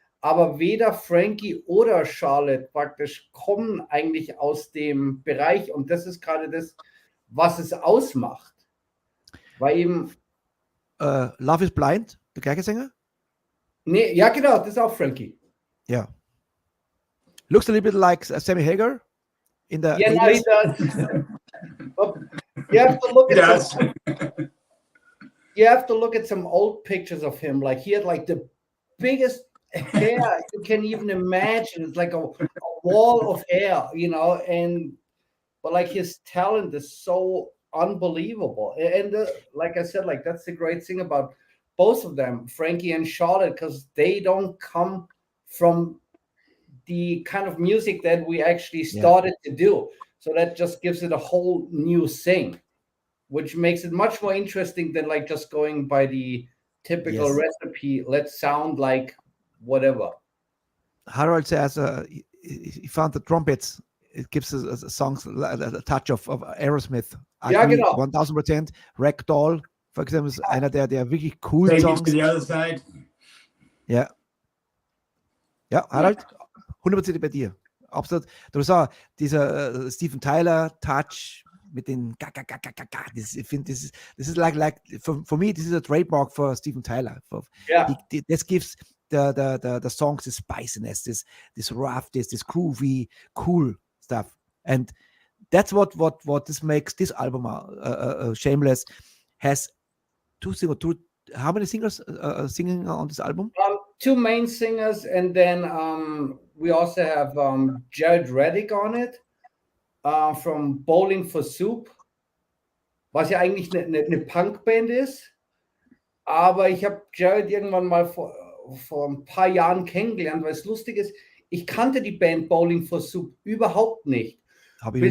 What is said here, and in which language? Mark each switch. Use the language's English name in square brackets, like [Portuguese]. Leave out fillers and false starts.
[German] Aber weder Frankie oder Charlotte praktisch kommen eigentlich aus dem Bereich und das ist gerade das, was es ausmacht. Weil eben Love is Blind, der gleiche Sänger? Nee, ja genau, das ist auch Frankie. Ja. [English] Looks a little bit like Sammy Hagar in the 80s. No, he does. You have to look at you have to look at some old pictures of him. Like he had like the biggest hair you can even imagine. It's like a wall of hair, you know, but like his talent is so unbelievable. And like I said, like that's the great thing about both of them, Frankie and Charlotte, because they don't come from the kind of music that we actually started to do. So that just gives it a whole new thing, which makes it much more interesting than like just going by the typical recipe. Let's sound like whatever. Harold says he found the trumpets. It gives us songs a touch of Aerosmith. [German] Ja, genau. 1000%. Ragdoll, [English] for example, [German] ist einer der wirklich coolen Songs. [English] To the other side. [German] Ja. Ja, Harald, 100% bei dir. Absolut. Du sagst, dieser Steven Tyler Touch mit den ich finde, das ist [English] like for me, this is a trademark for Steven Tyler. This gives the songs this spiciness, this rough, this groovy, cool stuff. And that's what this makes this album Shameless has how many singers singing on this album? Two main singers, and then we also have Jared Reddick on it. from [German] Bowling for Soup, was ja eigentlich eine Punkband ist. Aber ich habe Jared irgendwann mal vor ein paar Jahren kennengelernt, weil es lustig ist, ich kannte die Band Bowling for Soup überhaupt nicht. Habe ich nie